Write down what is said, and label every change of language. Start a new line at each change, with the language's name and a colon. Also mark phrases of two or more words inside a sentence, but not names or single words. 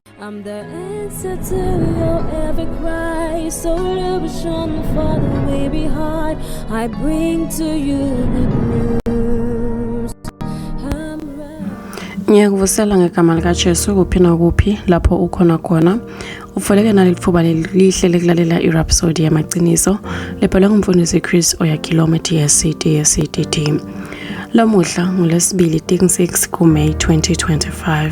English: I'm the answer to your every cry. So illusion for the way behind. I bring to you good news.
Swati: Ngiyakuvusela ngegama likaJesu kuphi nakuphi lapho ukhona khona. Ufoleke nalelithuba lihle lekulalela iRhapsody yamaqiniso lebhalwe ngumfundisi Chris Oyakhilome DSCD. Lamuhla ngolesibili 6 kuMay 2025.